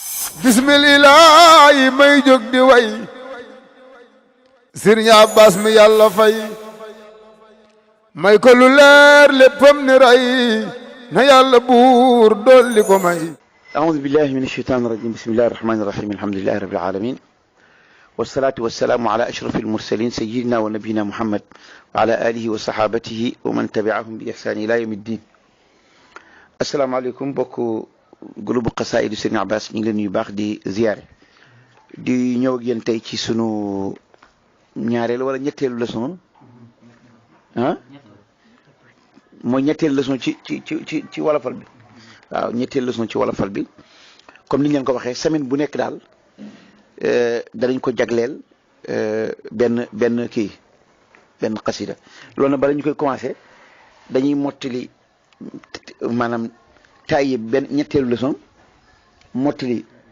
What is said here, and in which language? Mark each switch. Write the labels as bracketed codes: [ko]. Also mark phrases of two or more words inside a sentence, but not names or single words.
[wo] bismillaahi may jóg di way Sëriñ Abbas mi yàlla fay may ko lu leer léppam ni ray na yàlla buur dolli ko may. [ar] أعوذ بالله من الشيطان الرجيم بسم الله الرحمن الرحيم الحمد لله رب العالمين والصلاة والسلام على أشرف المرسلين سيدنا ونبينا محمد وعلى آله وصحابته ومن تبعهم بإحسان إلى يوم الدين. السلام عليكم [wo] بوكو groupe xasaayid Serigne Abbas ñu ngi leen yu baax di ziyaare di ñëw ak yéen tey ci sunu ñaareelu wala ñetteelu leçon mooy ñetteelu leçon ci wolofal bi waaw ñetteelu leçon ci wolofal bi comme ni ñu leen ko waxee semaine bu nekk daal danañ ko jagleel benn xasida loolu nag bala ñu koy commencé dañuy mottali maanaam taayi benn ñetteelu leçon mottali